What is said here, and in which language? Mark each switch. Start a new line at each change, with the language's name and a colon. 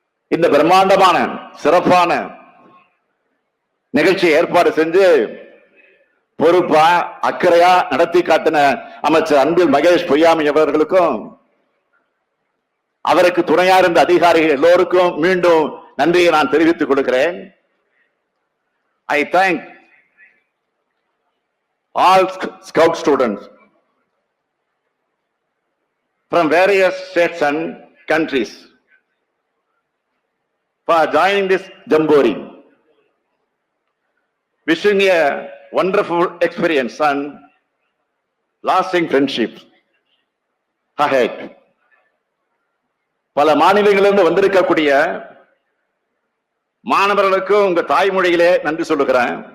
Tamil: இந்த பிரம்மாண்டமான சிறப்பான நிகழ்ச்சியை ஏற்பாடு செஞ்சு பொறுப்பா அக்கறையா நடத்தி காட்டின அமைச்சர் அன்பில் மகேஷ் பொய்யாமி அவர்களுக்கும் அவருக்கு துணையா இருந்த அதிகாரிகள் எல்லோருக்கும் மீண்டும் நன்றியை நான் தெரிவித்துக் கொடுக்கிறேன்.
English: I thank all scout students from various states and countries for joining this jamboree. Wishing a wonderful experience and lasting friendship ahead.
Tamil: பல மாநிலங்களிலிருந்து வந்திருக்கக்கூடிய மாணவர்களுக்கு உங்க தாய்மொழியிலே நன்றி சொல்லுகிறேன்.